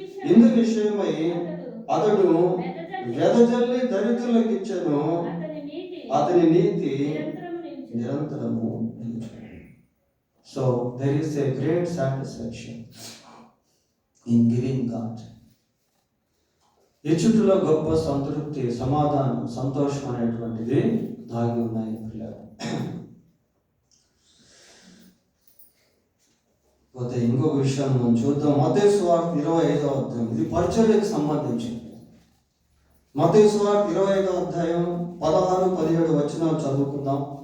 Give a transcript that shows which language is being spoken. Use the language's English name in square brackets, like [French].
[Telugu] ఇందు విషయమై అతడు వెదజల్లి దరిద్రులకు ఇచ్చెను. అతని నీతి నిరంతరము. [English] So there is a great satisfaction in giving God. [Telugu] ఇచ్చుటలో గొప్ప సంతృప్తి, సమాధానం, సంతోషం అనేటువంటిది దాగి ఉన్నాయి పిల్లలు. పోతే ఇంకొక విషయం మనం చూద్దాం. మత్తయి సువార్త 25వ అధ్యాయం. ఇది పరిచర్యకు సంబంధించింది. మత్తయి సువార్త 25వ అధ్యాయం 16, 17 వచనాలు చదువుకుందాం.